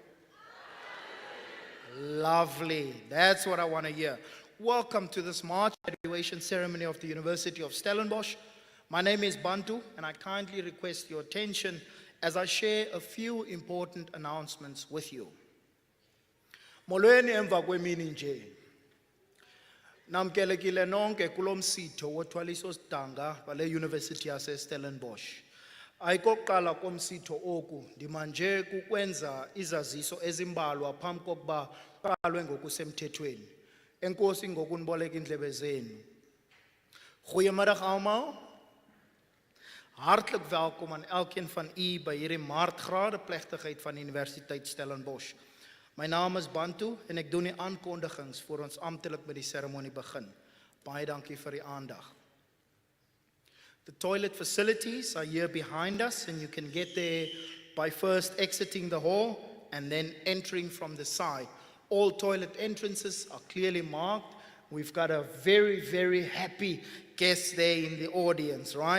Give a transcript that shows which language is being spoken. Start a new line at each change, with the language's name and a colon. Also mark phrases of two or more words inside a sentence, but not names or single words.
English: Lovely. That's what I want to hear. Welcome to this March graduation ceremony of the University of Stellenbosch. My name is Bantu, and I kindly request your attention as I share a few important announcements with you.
Xhosa: Molweni emva kwemini nje. Namkelekile nonke kulomsitho wothwaliso sidanga wale University yase Stellenbosch. Ayikokuqala komsitho oku ndimanje kukwenza izaziso ezimbalwa phambi kokuba qalwe ngokusemthethweni. Enkosi ngokuniboleka indlebe zenu.
Afrikaans: Goeiemiddag almal. Hartlik welkom aan elkeen van u by hierdie maartgrade plegtigheid van Universiteit Stellenbosch. My naam is Bantu en ek doen die aankondigings voor ons amptelik met die seremonie begin. Baie dankie vir die aandag.
English: The toilet facilities are here behind us and you can get there by first exiting the hall and then entering from the side. All toilet entrances are clearly marked. We've got a very, very happy guest there in the audience, right?